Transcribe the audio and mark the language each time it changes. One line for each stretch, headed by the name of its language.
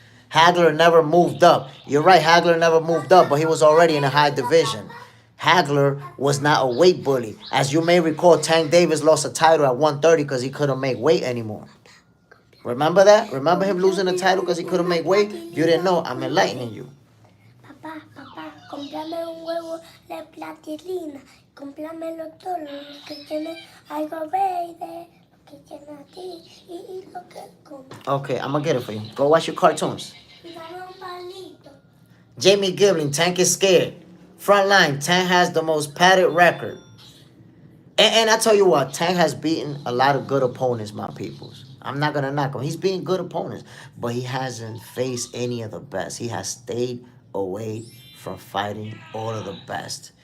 English: Hagler never moved up. You're right, Hagler never moved up, but he was already in a high division. Hagler was not a weight bully. As you may recall, Tank Davis lost a title at 130 because he couldn't make weight anymore. Remember that? Remember him losing the title because he couldn't make weight? You didn't know. I'm enlightening you.
Spanish: Papá, cómprame un huevo de plastilina. Cómpramelo todo lo que tiene algo verde, lo que tiene a ti y lo que come.
English: Okay, I'm going to get it for you. Go watch your cartoons.
Spanish: Y dame un palito.
English: Jamie Giblin, Tank is scared. Front line, Tank has the most padded record. And I tell you what, Tank has beaten a lot of good opponents, my peoples. I'm not going to knock him. He's beaten good opponents, but he hasn't faced any of the best. He has stayed away from fighting all of the best.